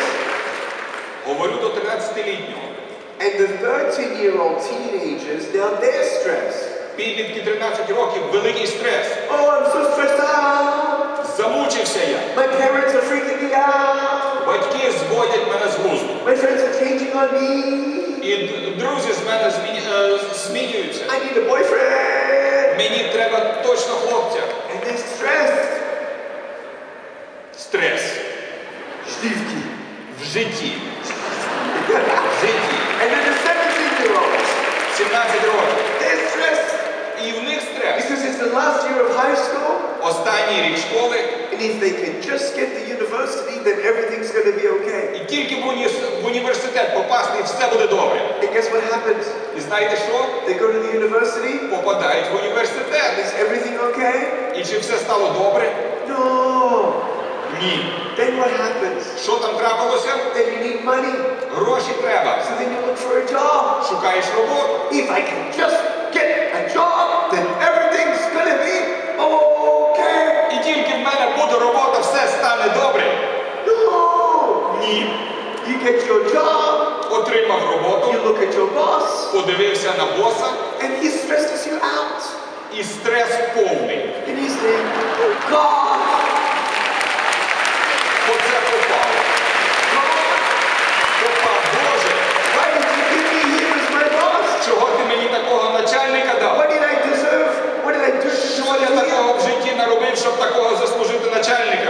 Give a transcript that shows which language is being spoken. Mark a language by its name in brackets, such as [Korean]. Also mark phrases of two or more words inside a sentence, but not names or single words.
[Ukrainian] Говорю до 13-літнього. [English] and the 13-year-old teenagers, now they're stressed. [Ukrainian] Підлітки 13 років, великий стрес. [English] Oh, I'm so stressed out. [Ukrainian] Замучився я. [English] My parents are freaking me out. [Ukrainian] Батьки зводять мене з глузду. [English] My friends are changing on me. [Ukrainian] І друзі з мене змінюються. [English] I need a boyfriend. [Ukrainian] Мені треба точно хлопця. [English] And they're stressed. [Ukrainian] Стрес. Штивки. В житті. В житті. [English] And then the 17-year-olds, [Ukrainian] 17 років. [English] they're stressed. [Ukrainian] І в них стрес. [English] Because it's the last year of high school. [Ukrainian] Останній рік школи. [English] And if they can just get to university, then everything's going to be okay. [Ukrainian] І тільки в університет попасти, і все буде добре. [English] And guess what happens? [Ukrainian] І знаєте що? [English] They go to the university. [Ukrainian] Попадають в університет. [English] Is everything okay? [Ukrainian] І чи все стало добре? [English] No. [Ukrainian] Ні. [English] Then what happens? [Ukrainian] Що там трапилося? [English] Then you need money. [Ukrainian] Гроші треба. [English] So then you look for a job. [Ukrainian] Шукаєш роботу. [English] If I can just get a job, then everything's going to be okay. [Ukrainian] І тільки в мене буде робота, все стане добре. [English] No. [Ukrainian] Ні. [English] You get your job. [Ukrainian] Отримав [English] You [Ukrainian] роботу, [English] look at your boss. [Ukrainian] подивився на боса, [English] And he stresses you out. [Ukrainian] і стрес повний. [English] And you say, oh God. [Ukrainian] Оце попало. Попав, Боже, [English] Why did you give me him as my boss? [Ukrainian] чого ти мені такого начальника дав? [English] What did I deserve? What did I do? [Ukrainian] Що я такого в житті наробив, щоб такого заслужити начальника?